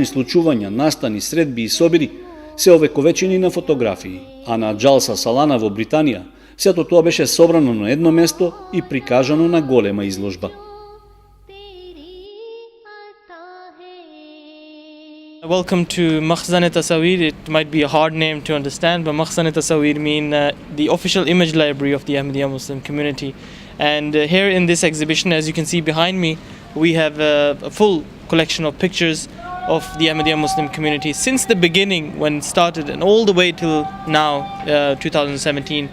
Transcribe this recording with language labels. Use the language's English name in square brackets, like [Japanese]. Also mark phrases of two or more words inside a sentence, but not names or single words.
[Macedonian] случувања, настани, средби и собири, се овековечени на фотографии, а на Джалса Салана во Британија, сето тоа беше собрано на едно место и прикажано на голема изложба. [English] Welcome to Makhzan Tasawir. It might be a hard name to understand, but Makhzan Tasawir mean the official image library of the Ahmadiyya Muslim community. And here in this exhibition, as you can see behind me, we have a full collection of pictures of the Ahmadiyya Muslim community since the beginning when it started and all the way till now, 2017.